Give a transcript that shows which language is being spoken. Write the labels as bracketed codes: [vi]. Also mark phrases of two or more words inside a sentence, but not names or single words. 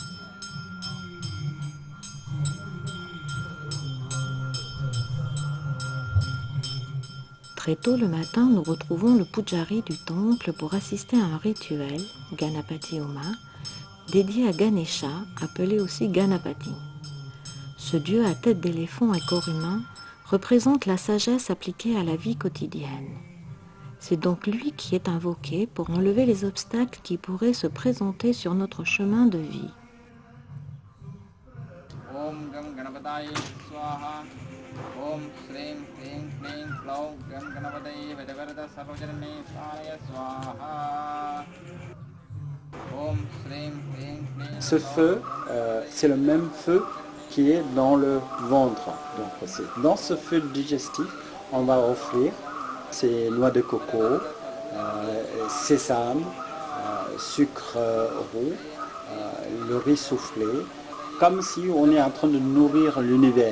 [fr] Très tôt le matin, nous retrouvons le pujari du temple pour assister à un rituel, Ganapati Homa, dédié à Ganesha, appelé aussi Ganapati. Ce dieu à tête d'éléphant et corps humain représente la sagesse appliquée à la vie quotidienne. C'est donc lui qui est invoqué pour enlever les obstacles qui pourraient se présenter sur notre chemin de vie. [sa] ओम् श्रीम् क्लिंग् क्लिंग् क्लौ गम् गणपति वेदवरद सर्वजनमे सरय स्वाहा. ओम् श्रीम् क्लिंग् क्लिंग्. [fr] Ce feu, c'est le même feu qui est dans le ventre. Donc dans ce feu digestif, on va offrir ces noix de coco, sésame, sucre roux, le riz soufflé, comme si on est en train de nourrir l'univers.